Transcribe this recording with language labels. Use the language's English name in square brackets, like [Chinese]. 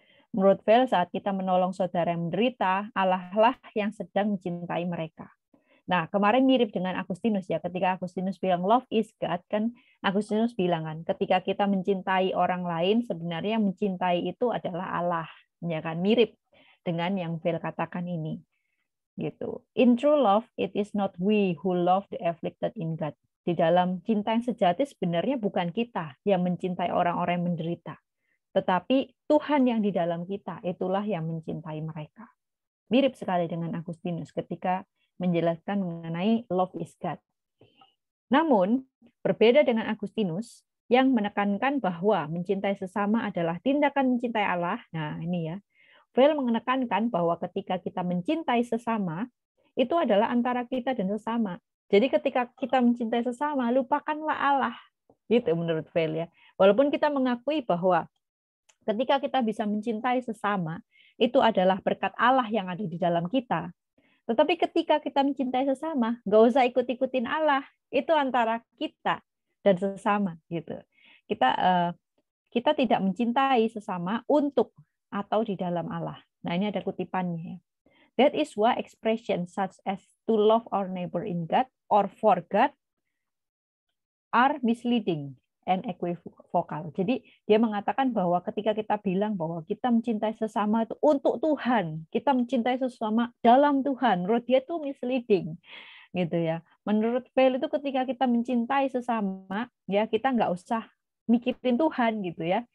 [Indonesian] Menurut Weil saat kita menolong saudara yang menderita, Allah lah yang sedang mencintai mereka. Nah, kemarin mirip dengan Agustinus ya, ketika Agustinus bilang [English] love is God, [Indonesian] kan Agustinus bilang kan, ketika kita mencintai orang lain, sebenarnya yang mencintai itu adalah Allah. Ya kan, mirip dengan yang Weil katakan ini. Gitu. [English] In true love, it is not we who love the afflicted in God. [Indonesian] Di dalam cinta yang sejati sebenarnya bukan kita yang mencintai orang-orang yang menderita, tetapi Tuhan yang di dalam kita, itulah yang mencintai mereka. Mirip sekali dengan Agustinus ketika menjelaskan mengenai [English] love is God. [Indonesian] Namun, berbeda dengan Agustinus yang menekankan bahwa mencintai sesama adalah tindakan mencintai Allah. Nah, ini ya. Weil menekankan bahwa ketika kita mencintai sesama, itu adalah antara kita dan sesama. Jadi ketika kita mencintai sesama, lupakanlah Allah. Gitu menurut Weil ya. Walaupun kita mengakui bahwa ketika kita bisa mencintai sesama, itu adalah berkat Allah yang ada di dalam kita. Tetapi ketika kita mencintai sesama, nggak usah ikut-ikutin Allah. Itu antara kita dan sesama. Gitu. Kita tidak mencintai sesama untuk atau di dalam Allah. Nah, ini ada kutipannya. [English] That is why expressions such as to love our neighbor in God or for God are misleading and equivocal. [Indonesian] Jadi dia mengatakan bahwa ketika kita bilang bahwa kita mencintai sesama itu untuk Tuhan, kita mencintai sesama dalam Tuhan, menurut dia itu misleading, gitu ya. Menurut Weil itu ketika kita mencintai sesama, ya kita nggak usah mikirin Tuhan gitu ya.